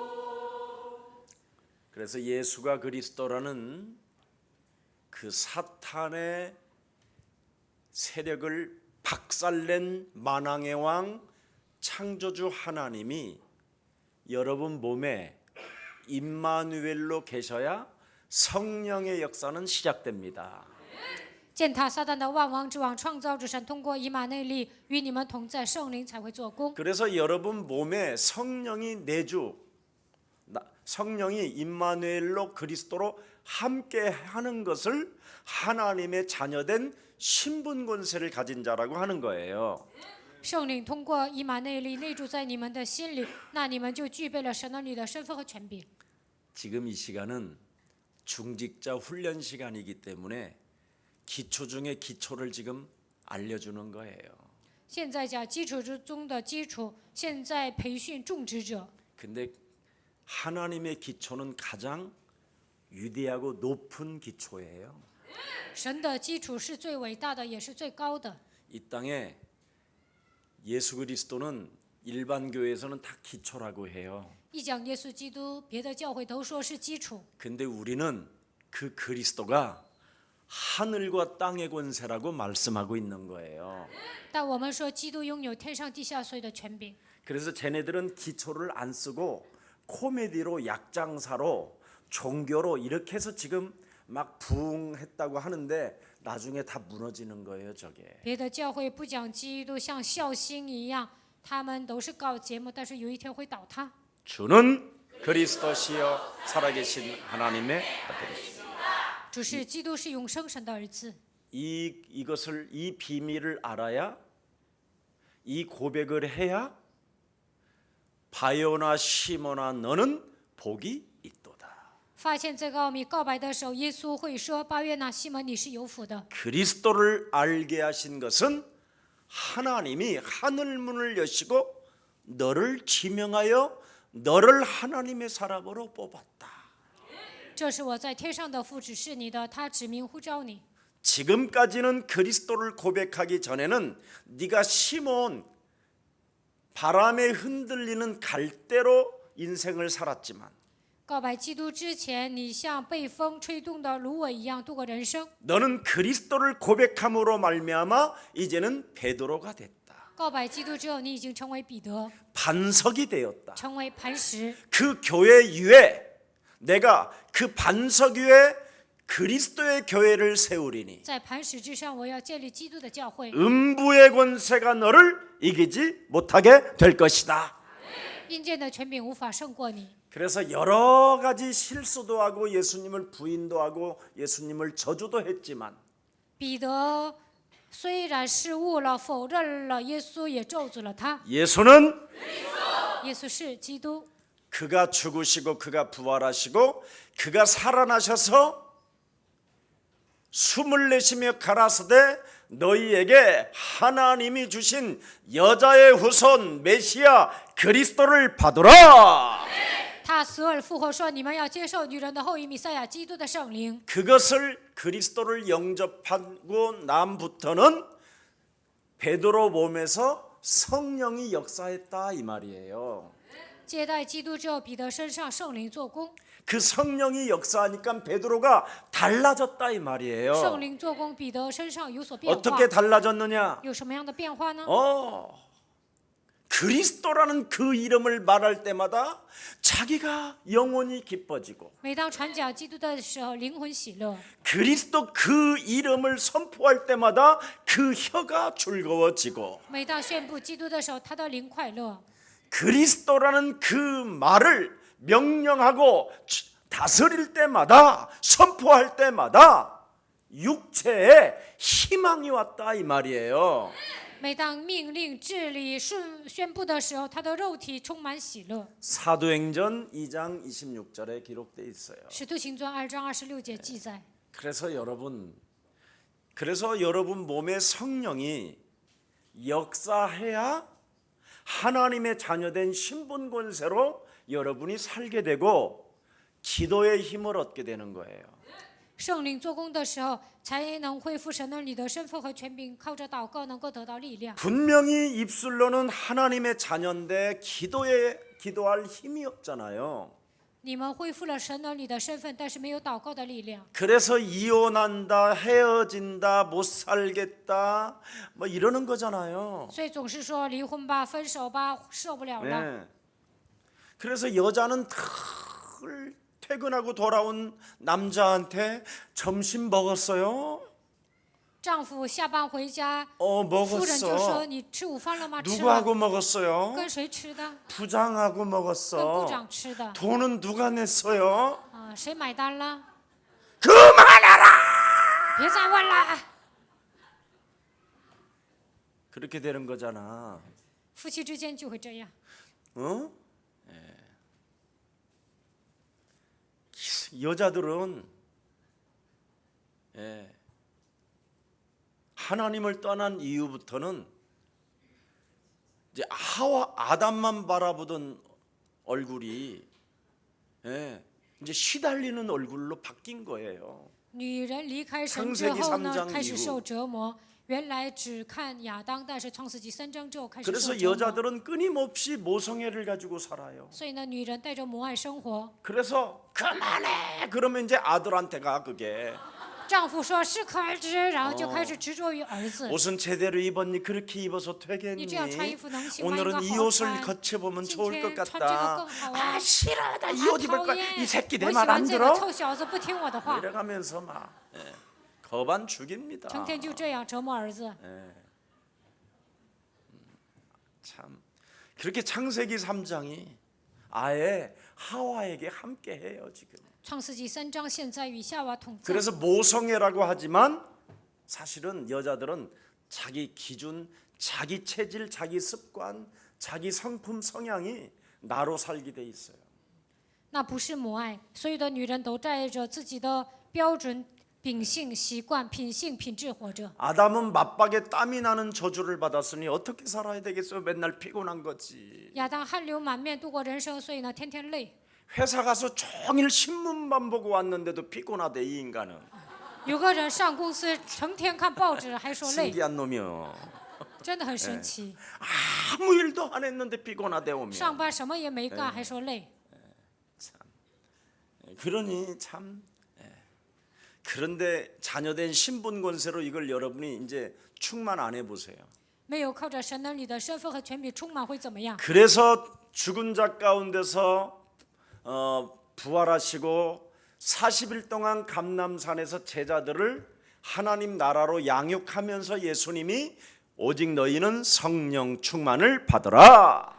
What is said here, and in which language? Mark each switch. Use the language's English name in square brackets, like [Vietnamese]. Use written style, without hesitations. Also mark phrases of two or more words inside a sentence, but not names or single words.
[Korean] 그래서 예수가 그리스도라는 그 사탄의 세력을 박살낸 만왕의 왕 창조주 하나님이 여러분 몸에 임마누엘로 계셔야 성령의 역사는 시작됩니다. [Chinese] 践踏撒旦的万王之王创造之神，通过以马内利与你们同在，圣灵才会做工。 [Korean] 그래서 여러분 몸에 성령이 내주, 성령이 임마누엘로 그리스도로 함께 하는 것을 하나님의 자녀된 신분 권세를 가진 자라고 하는 거예요. [Chinese] 圣灵通过以马内利内住在你们的心里，那你们就具备了神儿女的身份和权柄。 [Korean] 지금 이 시간은 중직자 훈련 시간이기 때문에 기초 중에 기초를 지금 알려주는 거예요. [Chinese] 现在讲基础之中的基础，现在培训种植者。 [Korean] 근데 하나님의 기초는 가장 위대하고 높은 기초예요. [Chinese] 神的基础是最伟大的，也是最高的。 [Korean] 이 땅에 예수 그리스도는 일반 교회에서는 다 기초라고 해요. [Chinese] 一讲耶稣基督，别的教会都说是基础， [Korean] 근데 우리는 그 그리스도가 하늘과 땅의 권세라고 말씀하고 있는 거예요. [Chinese] 但我们说基督拥有天上地下所有的权柄。 [Korean] 그래서 쟤네들은 기초를 안 쓰고 코미디로 약장사로 종교로 이렇게 해서 지금 막 부흥했다고 하는데 나중에 다 무너지는 거예요, 저게. [Chinese] 别的教会不讲基督，像孝心一样，他们都是搞节目，但是有一天会倒塌。 [Korean] 주는 그리스도시여 살아계신 하나님의 아들이시다. [Chinese] 主是基督，是永生神的儿子。 [Korean] 이것을 이 비밀을 알아야 이 고백을 해야 바요나 시몬아 너는 복이 있도다. [Chinese] 发现这个奥秘告白的时候，耶稣会说：“巴约纳西门，你是有福的。 [Korean] 그리스도를 알게 하신 것은 하나님이 하늘 문을 여시고 너를 지명하여 너를 하나님의 사람으로 뽑았다. [Chinese] 这是我在天上的父指示你的，他指名呼召你。 [Korean] 지금까지는 그리스도를 고백하기 전에는 네가 시몬 바람에 흔들리는 갈대로 인생을 살았지만 [Chinese] 告白基督之前，你像被风吹动的芦苇一样度过人生。 [Korean] 너는 그리스도를 고백함으로 말미암아 이제는 베드로가 됐다. [Chinese] 告白基督之后，你已经成为彼得， [Korean] 반석이 되었다. [Chinese] 成为磐石。 [Korean] 그 교회 위에 내가 그 반석 위에 그리스도의 교회를 세우리니 [Chinese] 在磐石之上，我要建立基督的教会。 [Korean] 음부의 권세가 너를 이기지 못하게 될 것이다. [Chinese] 阴间的权柄无法胜过你。 [Korean] 그래서 여러 가지 실수도 하고 예수님을 부인도 하고 예수님을 저주도 했지만 [Chinese] 彼得虽然失误了，否认了耶稣，也咒诅了他。 [Korean] 예수는 [Chinese] 耶稣是基督， [Korean] 그가 죽으시고 그가 부활하시고 그가 살아나셔서 숨을 내쉬며 가라사대 너희에게 하나님이 주신 여자의 후손 메시아 그리스도를 받으라. [Chinese] 他死而复活说：“你们要接受女人的后裔弥赛亚基督的圣灵。 [Korean] 그것을 그리스도를 영접하고 남부터는 베드로 몸에서 성령이 역사했다 이 말이에요. ” [Chinese] 接待基督之后，彼得身上圣灵做工， [Korean] 그 성령이 역사하니까 베드로가 달라졌다 이 [Chinese] 圣 [Korean] 말이에요. [Chinese] 灵做工，彼得身上有所变化。 [Korean] 어떻게 달라졌느냐? [Chinese] 有什么样的变化呢？ [Korean] 그리스도라는 그 이름을 말할 때마다 자기가 영혼이 기뻐지고 [Chinese] 每当传讲基督的时候，灵魂喜乐； [Korean] 그리스도 그 이름을 선포할 때마다 그 혀가 즐거워지고 [Chinese] 每当宣布基督的时候，他的灵快乐。 [Korean] 그리스도라는 그 말을 명령하고 다스릴 때마다 선포할 때마다 육체에 희망이 왔다 이 말이에요. [Chinese] 每当命令治理宣布的时候，他的肉体充满喜乐。 [Korean] 사도행전 2장 26절에 기록되어 있어요. [Chinese] 使徒行传2章26节记载。 [Korean] 그래서 여러분 몸에 성령이 역사해야 하나님의 자녀된 신분 권세로 여러분이 살게 되고 기도의 힘을 얻게 되는 거예요. [Chinese] 圣灵做工的时候，才能恢复神儿女的身份和权柄，靠着祷告能够得到力量。 [Korean] 분명히 입술로는 하나님의 자녀인데 기도할 힘이 없잖아요. [Chinese] 你们恢复了神儿女的身份，但是没有祷告的力量， [Korean] 그래서 이혼한다, 헤어진다, 못 살겠다, 뭐 이러는 거잖아요. [Chinese] 所以总是说离婚吧、分手吧，受不了了。 [Korean] 네. 그래서 여자는 늘 퇴근하고 돌아온 남자한테 점심 먹었어요? [Chinese] 丈夫下班回家，夫人就说 [Korean] 먹었어. [Chinese] 你吃午饭了吗？吃了。 [Korean] 누구하고 먹었어요? [Chinese] 跟谁吃的？ [Korean] 부장하고 [Chinese] 跟部 [Korean] 먹었어. [Chinese] 长吃的。 [Korean] 돈은 누가 냈어요? [Chinese] 啊，谁买单了？ [Korean] 그만해라! [Chinese] 别再问了。 [Korean] 그렇게 되는 거잖아. [Chinese] 夫妻之间就会这样。 [Korean] 어? 여자들은 하나님을 떠난 이후부터는 이제 아담만 바라보던 얼굴이 이제 시달리는 얼굴로 바뀐 거예요. [Chinese] 女人离开神之 [Korean] 창세기 [Chinese] 后呢， [Korean] 3장 [Chinese] 开始 [Korean] 이후 [Chinese] 受折磨。原来只看亚当，但是创世纪3章之后开始受 [Korean] 그래서 [Chinese] 折磨。 [Korean] 여자들은 끊임없이 모성애를 가지고 살아요. [Chinese] 所以呢，女人带着母爱生活。 [Korean] 그래서 그만해 그러면 이제 아들한테 가 그게 [Chinese] 丈夫说适可而止，然后就开始执着于儿子。 [Korean] 옷은 제대로 입었니? 그렇게 입어서 [Chinese] 你 [Korean] 되겠니? [Chinese] 这样穿衣服能行吗？应该 [Korean] 오늘은 이 [Chinese] 好 [Korean] 옷을 [Chinese] 穿。 [Korean] 거쳐보면 [Chinese] 今 [Korean] 좋을 것 [Chinese] 天穿这个 [Korean] 같다. [Chinese] 更好啊！ [Korean] 아 싫어 나 이 [Chinese] 啊 [Korean] 옷 입을 [Chinese] 讨 [Korean] 거야. [Chinese] 厌 [Korean] 이 새끼 [Chinese] 我 [Korean] 내 [Chinese] 喜 [Korean] 말 [Chinese] 欢 [Korean] 안 [Chinese] 这个 [Korean] 들어? [Chinese] 臭小子不听我的话， [Korean] 이래가면서 막 거반 죽입니다. [Chinese] 成天就这样折磨儿子。 [Korean] 참 그렇게 창세기 3장이 아예 하와에게 함께해요 지금. [Chinese] 创世纪3章现在与夏娃同在。 [Korean] 그래서 모성애라고 하지만 사실은 여자들은 자기 기준, 자기 체질, 자기 습관, 자기 성품 성향이 나로 살게 돼 있어요. [Chinese] 那不是母爱，所有的女人都带着自己的标准、秉性、习惯、品性、品质活着。 [Korean] 아담은 맞박에 땀이 나는 저주를 받았으니 어떻게 살아야 되겠어요? 맨날 피곤한 거지. [Chinese] 亚当汗流满面度过人生，所以呢天天累。 [Korean] 회사 가서 종일 신문만 보고 왔는데도 피곤하대 이 인간은. [Chinese] 有个人上公司成天看报纸还说累， [Korean] 신기한 놈이요. [Chinese] 真的很神奇。 [Korean] 아무 일도 안 했는데 피곤하대 오면. [Chinese] 上班什么也没干还说累。 [Korean] 그러니 참. 그런데 자녀된 신분 권세로 이걸 여러분이 이제 충만 안 해보세요. [Chinese] 没有靠着神能力的身份和权柄充满会怎么样？ [Korean] 그래서 죽은 자 가운데서 부활하시고 40일 동안 감람산에서 제자들을 하나님 나라로 양육하면서 예수님이 오직 너희는 성령 충만을 받으라.